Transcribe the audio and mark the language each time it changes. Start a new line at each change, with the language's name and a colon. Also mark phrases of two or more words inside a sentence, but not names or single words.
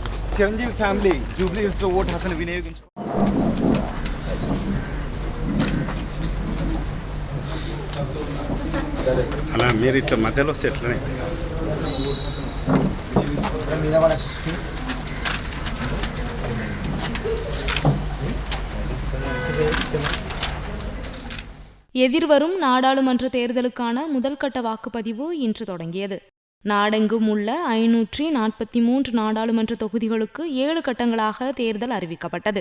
Telugu: చిరంజీవి ఫ్యామిలీ జూబ్లీ హిల్స్ లో ఓటు హక్కును వినియోగించు. అలా మీరు ఇట్లా మధ్యలో వస్తే ఎట్లనే
Tamil: எதிர்வரும் நாடாளுமன்ற தேர்தலுக்கான முதல்கட்ட வாக்குப்பதிவு இன்று தொடங்கியது. நாடெங்கும் உள்ள 543 நாடாளுமன்ற தொகுதிகளுக்கு 7 கட்டங்களாக தேர்தல் அறிவிக்கப்பட்டது.